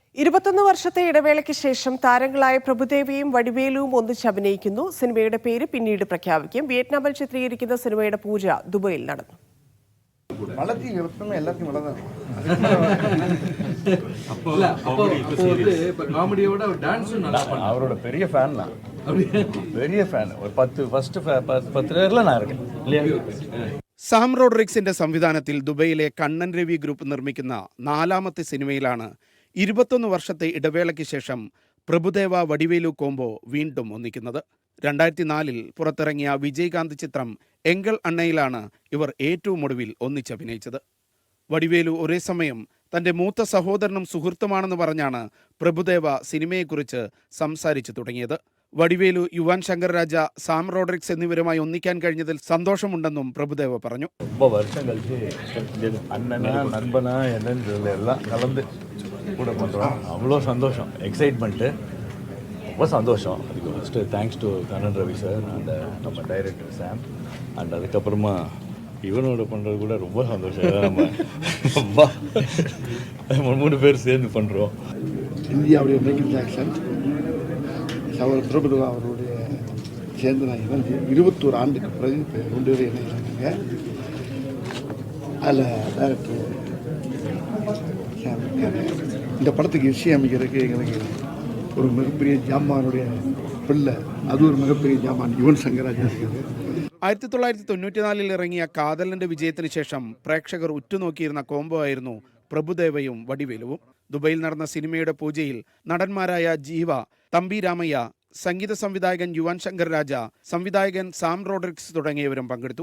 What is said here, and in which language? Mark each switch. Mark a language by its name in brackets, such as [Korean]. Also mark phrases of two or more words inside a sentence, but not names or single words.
[Malayalam] 21 വർഷത്തെ ഇടവേളയ്ക്ക് ശേഷം താരങ്ങളായ പ്രഭുദേവയും വടിവേലുവും ഒന്നിച്ച് അഭിനയിക്കുന്നു. സിനിമയുടെ പേര് പിന്നീട് പ്രഖ്യാപിക്കും. വിയറ്റ്നാമിൽ ചിത്രീകരിക്കുന്ന സിനിമയുടെ പൂജ ദുബൈയിൽ നടന്നു. [Tamil] அவரோட பெரிய ஃபேன் நான், பெரிய ஃபேன். ஒரு 10 பேர்ல நான் இருக்கேன். [Malayalam] സാം റോഡ്രിക്സിന്റെ സംവിധാനത്തിൽ ദുബൈയിലെ കണ്ണൻ രവി ഗ്രൂപ്പ് നിർമ്മിക്കുന്ന 4ാമത്തെ സിനിമയിലാണ് 21 വർഷത്തെ ഇടവേളയ്ക്ക് ശേഷം പ്രഭുദേവ വടിവേലു കോംബോ വീണ്ടും ഒന്നിക്കുന്നത്. 2004 പുറത്തിറങ്ങിയ വിജയകാന്ത് ചിത്രം എങ്കൽ അണ്ണയിലാണ് ഇവർ ഏറ്റവും ഒടുവിൽ ഒന്നിച്ചഭിനയിച്ചത്. വടിവേലു ഒരേ സമയം തന്റെ മൂത്ത സഹോദരനും സുഹൃത്തുമാണെന്ന് പറഞ്ഞാണ് പ്രഭുദേവ സിനിമയെക്കുറിച്ച് സംസാരിച്ചു തുടങ്ങിയത്. വടിവേലു, യുവാൻ ശങ്കർ രാജ, സാം റോഡ്രിക്സ് എന്നിവരുമായി ഒന്നിക്കാൻ കഴിഞ്ഞതിൽ സന്തോഷമുണ്ടെന്നും പ്രഭുദേവ പറഞ്ഞു. വർഷം കളിച്ച് [Tamil] അണ്ണനാ നண்பனா என்னன்னு எல்லாம் கலந்து கூட பண்ணுறோம். அவ்வளோ சந்தோஷம், எக்ஸைட்மெண்ட்டு, ரொம்ப சந்தோஷம். அதுக்கு [English] first thanks to [Tamil] கண்ணன் ரவி சார் அண்ட் நம்ம டைரக்டர் சாம். அண்ட் அதுக்கப்புறமா இவனோட பண்ணுறது கூட ரொம்ப சந்தோஷம். நம்ம 3 பேர் சேர்ந்து பண்ணுறோம். இந்தியாவுடைய மைக்கேல் ஜாக்சன் அவர் பிரபுதேவா அவருடைய சேர்ந்து நான் இணைஞ்சு 21 ஆண்டுக்கு பிறகு இப்போ 2 பேர் இணைஞ்சாங்க. அதில் டேரக்டர் இந்த படத்துக்கு இசையமைக்கிறதுக்கு எங்களுக்கு ஒரு மிகப்பெரிய ஜாமானுடைய பிள்ளை, அது ஒரு மிகப்பெரிய ஜாமான் யுவன் சங்கர் ராஜா. [Malayalam] 1994 ഇറങ്ങിയ കാതലിന്റെ വിജയത്തിന് ശേഷം പ്രേക്ഷകർ ഉറ്റുനോക്കിയിരുന്ന കോംബോ ആയിരുന്നു പ്രഭുദേവയും വടിവേലുവും. ദുബൈയിൽ നടന്ന സിനിമയുടെ പൂജയിൽ നടന്മാരായ ജീവ, തമ്പി രാമയ്യ, സംഗീത സംവിധായകൻ യുവാൻ ശങ്കർ രാജ, സംവിധായകൻ സാം റോഡ്രിക്സ് തുടങ്ങിയവരും പങ്കെടുത്തു.